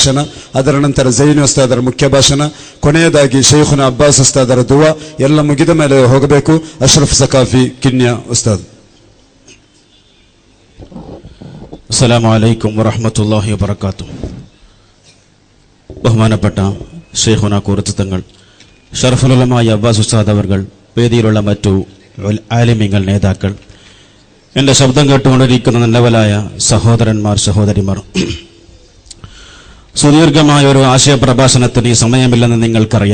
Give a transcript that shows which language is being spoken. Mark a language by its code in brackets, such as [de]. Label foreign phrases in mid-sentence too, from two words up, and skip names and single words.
[kn] ಭಾಷಣ, ಅದರ ನಂತರ ಜೈನು ಉಸ್ತಾದರ ಮುಖ್ಯ ಭಾಷಣ, ಕೊನೆಯದಾಗಿ ಶೈಖುನ ಅಬ್ಬಾಸ್ ಉಸ್ತಾದರ ದುವಾ ಎಲ್ಲ ಮುಗಿದ ಮೇಲೆ ಹೋಗಬೇಕು. ಅಶ್ರಫ್ ಸಕಾಫಿ ಕಿನ್ಯಾ ಉಸ್ತಾದ್. [ar] السلام عليكم ورحمة الله وبركاته. [ml] ബഹുമാനപ്പെട്ട ശൈഖുന കൂറത്ത് തങ്ങൾ, ഷറഫുൽ ഉലമ അബ്ബാസ് ഉസ്താദ് അവർകൾ, വേദിയിലുള്ള മറ്റു ആലിമീങ്ങൾ, നേതാക്കൾ, എൻ്റെ ശബ്ദം കേട്ടുകൊണ്ടിരിക്കുന്ന നല്ലവരായ സഹോദരന്മാർ, സഹോദരിമാർ, സുദീർഘമായ ഒരു ആശയപ്രഭാഷണത്തിന് ഈ സമയമില്ലെന്ന് നിങ്ങൾക്കറിയാം.